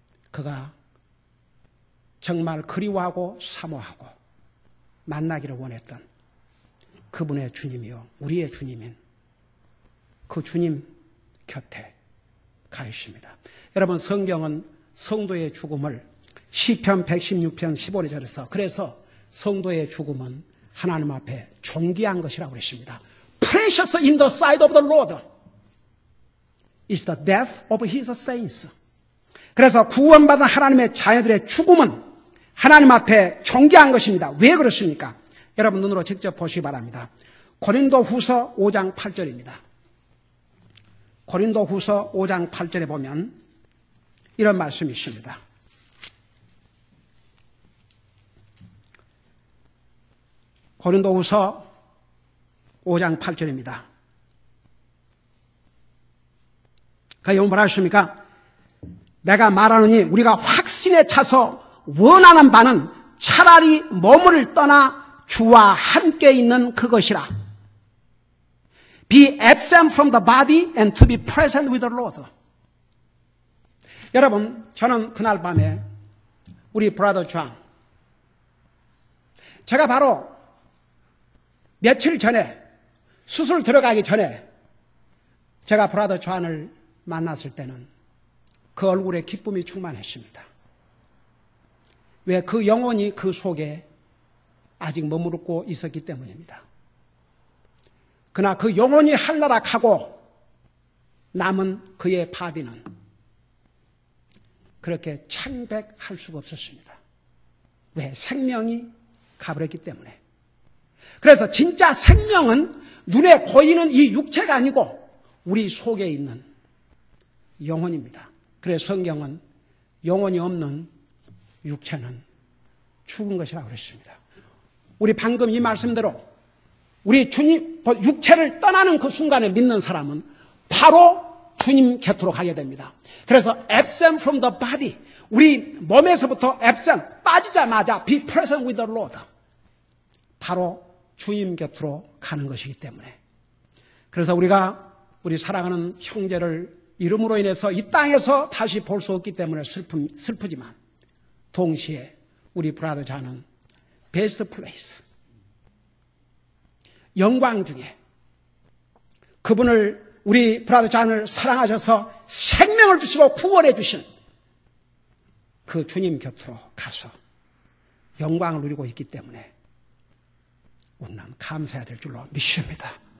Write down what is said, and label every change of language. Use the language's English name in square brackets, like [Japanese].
[Korean] 그가 정말 그리워하고 사모하고 만나기를 원했던 그분의 주님이요 우리의 주님인 그 주님 곁에 가 있습니다. 여러분, 성경은 성도의 죽음을 시편 116편 15절에서 그래서 성도의 죽음은 하나님 앞에 존귀한 것이라고 그랬습니다. [English] Precious in the sight of the Lord is the death of his saints. [Korean] 그래서 구원받은 하나님의 자녀들의 죽음은 하나님 앞에 존귀한 것입니다. 왜 그렇습니까? 여러분 눈으로 직접 보시기 바랍니다. 고린도후서 5장 8절입니다. 고린도후서 5장 8절에 보면 이런 말씀이 있습니다. 고린도후서 5장 8절입니다. 거기 뭐라 하십니까? 내가 말하노니 우리가 확신에 차서 원하는 바는 차라리 몸을 떠나 주와 함께 있는 그것이라. [English] Be absent from the body and to be present with the Lord. [Korean] 여러분, 저는 그날 밤에 우리 브라더 존, 제가 바로 며칠 전에 수술 들어가기 전에 제가 브라더 존을 만났을 때는 그 얼굴에 기쁨이 충만했습니다. 왜? 그 영혼이 그 속에 아직 머무르고 있었기 때문입니다. 그러나 그 영혼이 할라락하고 남은 그의 바디는 그렇게 창백할 수가 없었습니다. 왜? 생명이 가버렸기 때문에. 그래서 진짜 생명은 눈에 보이는 이 육체가 아니고 우리 속에 있는 영혼입니다. 그래서 성경은 영혼이 없는 육체는 죽은 것이라고 그랬습니다. 우리 방금 이 말씀대로 우리 주님, 육체를 떠나는 그 순간에 믿는 사람은 바로 주님 곁으로 가게 됩니다. 그래서 [English] absent from the body, [Korean] 우리 몸에서부터 absent, 빠지자마자 [English] be present with the Lord. [Korean] 바로 주님 곁으로 가는 것이기 때문에. 그래서 우리가 우리 사랑하는 형제를 이름으로 인해서 이 땅에서 다시 볼 수 없기 때문에 슬프지만 동시에 우리 브라더 자는 베스트 플레이스, 영광 중에 그분을 우리 브라더 잔을 사랑하셔서 생명을 주시고 구원해 주신 그 주님 곁으로 가서 영광을 누리고 있기 때문에 우리는 감사해야 될 줄로 믿습니다.